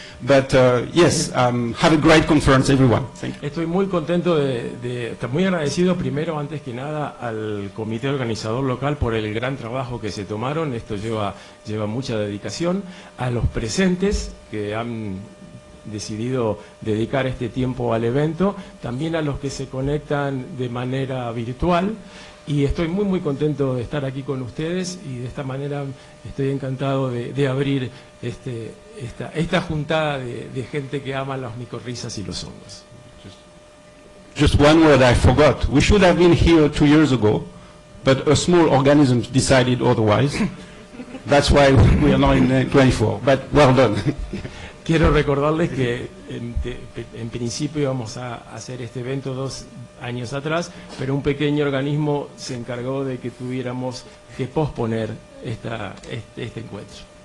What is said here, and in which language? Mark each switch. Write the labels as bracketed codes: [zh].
[en] But yes, have a great conference, everyone. Thank you. [es] Estoy muy contento estar muy agradecido primero, antes que nada, al comité organizador local por el gran trabajo que se tomaron. Esto lleva mucha dedicación. A los presentes que han decidido dedicar este tiempo al evento, también a los que se conectan de manera virtual. Y estoy muy contento de estar aquí con ustedes y de esta manera estoy encantado de abrir esta juntada de gente que ama las micorrizas y los hongos. [en] Just one word I forgot. We should have been here 2 years ago, but a small organism decided otherwise. That's why we are now in 24, but well done. [es] Quiero recordarles que en principio íbamos a hacer este evento 2 años atrás, pero un pequeño organismo se encargó de que tuviéramos que posponer este encuentro.